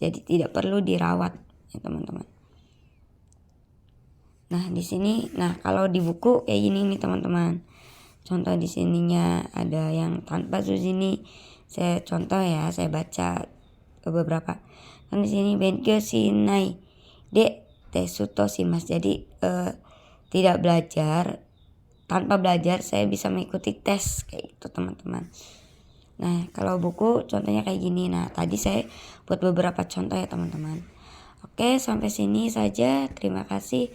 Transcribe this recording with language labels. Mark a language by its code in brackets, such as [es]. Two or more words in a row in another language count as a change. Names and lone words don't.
[id] Jadi tidak perlu dirawat ya teman-teman. Nah di sini, kalau di buku kayak gini nih teman-teman. Contoh di sininya ada yang tanpa suzini. Saya contoh ya, saya baca beberapa. Dan di sini [ja] 勉強しないでテストします. [id] Jadi tidak belajar, tanpa belajar saya bisa mengikuti tes kayak gitu teman-teman. Nah kalau buku contohnya kayak gini. Nah tadi saya buat beberapa contoh ya teman-teman. Oke, sampai sini saja. Terima kasih.